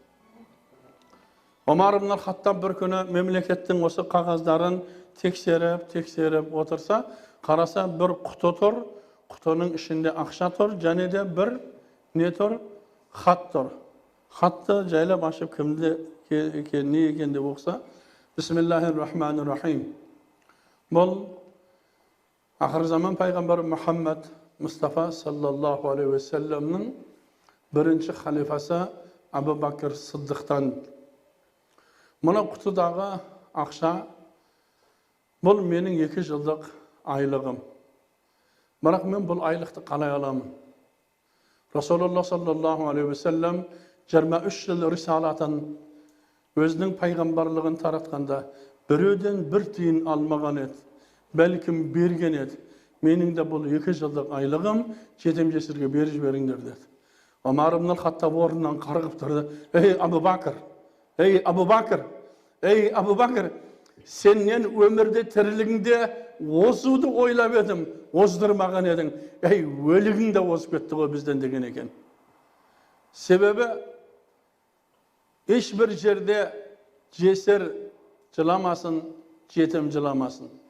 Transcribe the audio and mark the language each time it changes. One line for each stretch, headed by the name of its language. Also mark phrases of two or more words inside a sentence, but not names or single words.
Kazakh: Омар ибн Хаттаб бір күні мемлекеттің осы қағаздарын тексеріп отырса, қараса бір құты тұр, құтының ішінде ақша тұр, және де бір не тұр? Хат тұр. Хатты жайлап ашып кімде не екен деп оқса,
Arabic: بسم الله الرحمن الرحيم.
Kazakh: Бұл ақыр заман пайғамбар Мұхаммад Мұстафа
Arabic: صلى الله عليه وسلم
Kazakh: бірінші халифасы Абу Бакр Сиддиқтан. Мұна құтыдағы ақша, бұл менің 2 жылдық айлығым. Бірақ мен бұл айлықты қалай аламын?
Arabic: رسول الله صلى الله عليه وسلم
Kazakh: 23 жыл рисалатын өзінің пайғамбарлығын таратқанда біреуден бір тиын алмаған еді, бәлкім берген еді. Менің де бұл 2 жылдық айлығым жетім-жесірге беріп жіберіңдер деді. Омар ибн Хаттаб орнынан қарғып тұрды. Ей Абу Бакр, ей Абу Бакр, ей Абу Бакр, сенен өмірде тірілігіңде осуды ойлап едім, оздырмаған едің. Ей, өлігің де озып кетті ғой бізден деген екен. Себебі ешбір жерде жесір жыламасын, жетім жыламасын.